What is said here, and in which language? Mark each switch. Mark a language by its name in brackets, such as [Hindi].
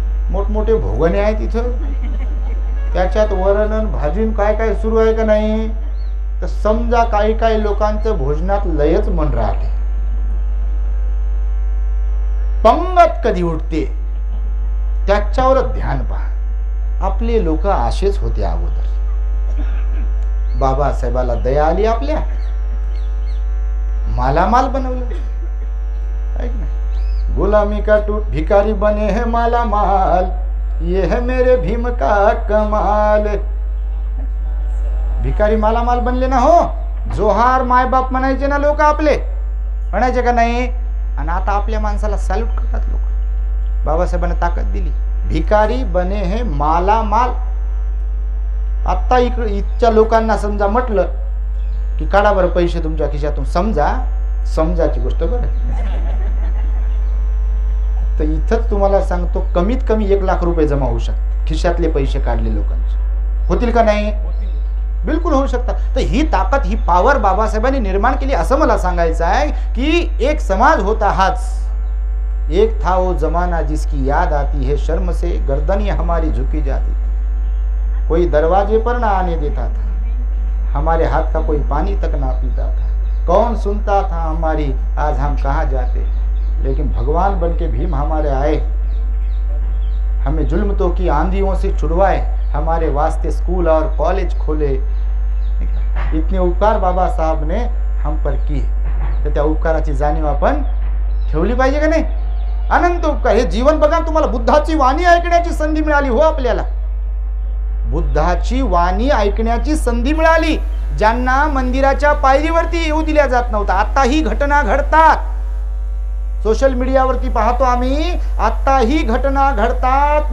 [Marathi] मोठमोठे भोगणे आहेत तिथं, त्याच्यात वरण भाजीन काय काय सुरू आहे का नाही, तर समजा काही काही लोकांचं भोजनात लयच मन राहते, पंगत कधी उठते त्याच्यावर ध्यान पहा. आपले लोक असेच होते अगोदर. बाबासाहेबाला दया आली, आपल्या मालामाल बनवलं. ऐक ना, [Hindi] गुलामी का टूट भिकारी बने है मालामाल, ये है मेरे भीम का कमाल. [Marathi] भिकारी मालामाल बनले ना हो. जोहार माय बाप म्हणायचे ना लोक आपले, म्हणायचे का नाही? आणि आता आपल्या माणसाला सॅल्यूट करतात लोक. बाबासाहेबांना ताकद दिली. [Hindi] भिकारी बने हे माला माल. [Marathi] आत्ता इथच्या लोकांना समजा म्हटलं की काढा बरं पैसे तुमच्या खिशातून, समजाची गोष्ट बरं. तर इथंच तुम्हाला सांगतो कमीत कमी 1 लाख रुपये जमा होऊ शकतात खिशातले पैसे काढले लोकांचे. होतील का नाही? बिलकुल होऊ शकतात. तर ही ताकद, ही पॉवर बाबासाहेबांनी निर्माण केली असं मला सांगायचं आहे की एक समाज होता हाच. [Hindi] एक था वो जमाना जिसकी याद आती है, शर्म से गर्दनी हमारी झुकी जाती, कोई दरवाजे पर ना आने देता था, हमारे हाथ का कोई पानी तक ना पीता था, कौन सुनता था हमारी, आज हम कहाँ जाते, लेकिन भगवान बन के भीम हमारे आए, हमें जुल्म तो की आंधियों से छुड़वाए, हमारे वास्ते स्कूल और कॉलेज खोले. इतने उपकार बाबासाहेब ने हम पर किए. [Marathi] तर त्या उपकाराची जाणीव आपण ठेवली पाहिजे का नाही? अनंत उपकार. हे जीवन बघा, तुम्हाला बुद्धाची वाणी ऐकण्याची संधी मिळाली हो. आपल्याला बुद्धाची वाणी ऐकण्याची संधी मिळाली, ज्यांना मंदिराच्या पायरीवरती येऊ दिल्या जात नव्हतं. आता ही घटना घडतात. सोशल मीडियावरती पाहतो आम्ही, आता ही घटना घडतात.